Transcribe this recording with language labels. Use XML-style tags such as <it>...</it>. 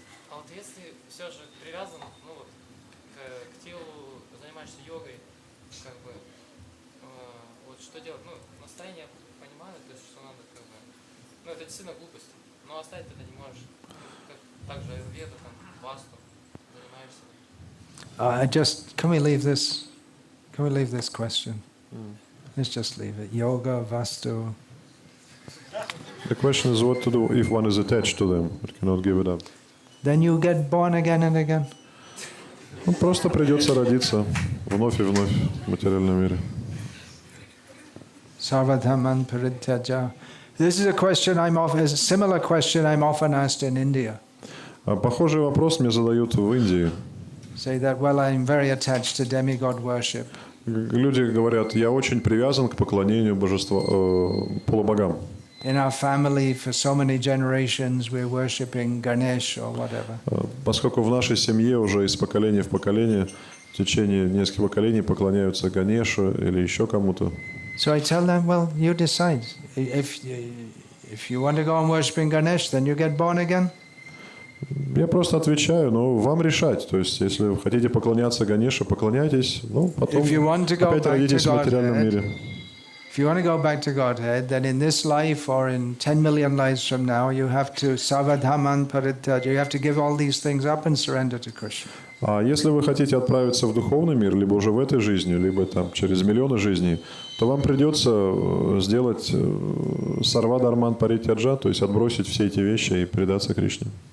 <ru>А вот если все же привязан, ну вот, к телу, занимаешься йогой, как бы, вот что делать? Ну, настроение понимаю, то есть что надо, как бы, ну это действительно глупость, но оставить это не можешь. Как, также аюрведа, там, васту, занимаешься.</ru> <en>Can we leave this? Can we leave this question? Let's just leave it. Yoga, vastu. The question is what to do if one is attached to them, but cannot give it up. Then you get born again and again.</en> <ru>Ну, просто придется родиться вновь и вновь в материальном мире.</ru> <sa>Sarvadhaman parityaja.</sa> <en>This is a similar question I'm often asked in India.</en> <ru>Похожий вопрос мне задают в Индии.</ru> <en>Say that, well, I'm very attached to demigod worship.</en> <ru>Люди говорят, я очень привязан к поклонению божества, полубогам.</ru> <en>In our family, for so many generations, we're worshipping Ganesh or whatever.</en> <ru>Поскольку в нашей семье уже из поколения в поколение, в течение нескольких поколений поклоняются Ганешу или еще кому-то.</ru> <en>So I tell them, well, you decide. If you want to go on worshipping Ganesh, then you get born again.</en> <ru>Я просто отвечаю, ну, вам решать. То есть, если вы хотите поклоняться Ганеше, поклоняйтесь, ну, потом опять родитесь в материальном мире.</ru> <en>If you want to go back to Godhead, then in this life or in 10 million lives from now, you have to</en> <sa>savadhaman parityaja.</sa> <en>You have to give all these things up and surrender to Krishna.</en> <ru>А если вы хотите отправиться в духовный мир, либо уже в этой жизни, либо там через миллионы жизней, то вам придется сделать</ru> <sa>сарвадharman паритяджа,</sa> <ru>то есть отбросить все эти вещи и предаться Кришне.</ru>